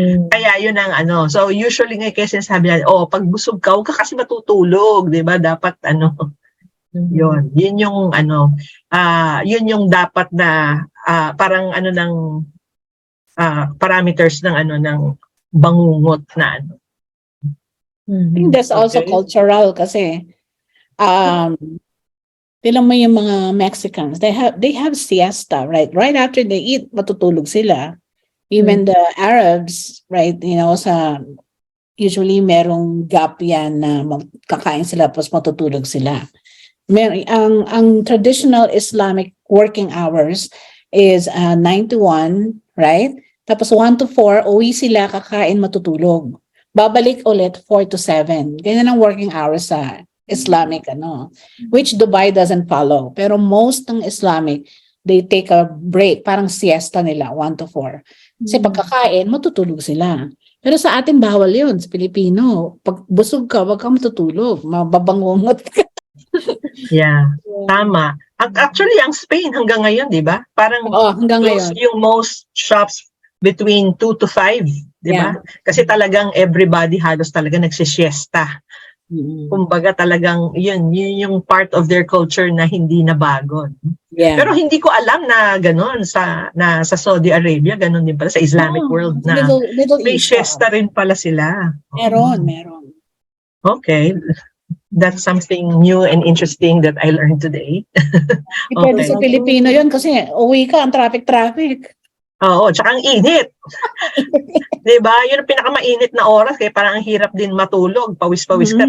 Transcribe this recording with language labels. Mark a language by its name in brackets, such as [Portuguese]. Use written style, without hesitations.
[Filipino] Kaya yun ang so usually nga kasi sinasabi natin, pag busog ka, huwag ka kasi matutulog, di ba? Dapat yun yung yun yung dapat na parang ng parameters ng ng bangungot na [English] I think that's also cultural [Filipino] kasi tilang mo yung mga [English] Mexicans, they have siesta, right? Right after they eat, [Filipino] matutulog sila. [English] Even the Arabs, right, usually [Filipino] merong gap yan na kakain sila tapos matutulog sila. [English] Ang traditional Islamic working hours is 9 to 1, right? [Filipino] Tapos 1 to 4, uwi sila, kakain, matutulog. Babalik ulit 4 to 7. Ganyan ang working hours sa Islamic, [English] which Dubai doesn't follow. [Filipino] Pero most ng Islamic, [English] they take a break, [Filipino] parang siesta nila, 1 to 4. Kasi pagkakain, matutulog sila. Pero sa atin, bawal yun, sa Pilipino. Pag busog ka, wag kang matutulog. Mababangungot ka. Yeah, tama. Actually, ang Spain hanggang ngayon, di ba? Parang hanggang ngayon. Yung most shops between 2 to 5, di ba? Kasi talagang everybody halos talaga nagsisiesta. Kumbaga talagang yun yung part of their culture na hindi na bago. [English] Yeah. [Filipino] Pero hindi ko alam na gano'n sa Saudi Arabia, gano'n din pala sa Islamic world na Middle may East, siesta rin pala sila. Meron. [English] Okay. That's something new and interesting that I learned today. [Filipino] Depende sa Pilipino yun kasi uwi ka, ang traffic. Oo, tsaka ang init. Diba? Yun ang pinakamainit na oras kaya parang ang hirap din matulog, pawis-pawis ka.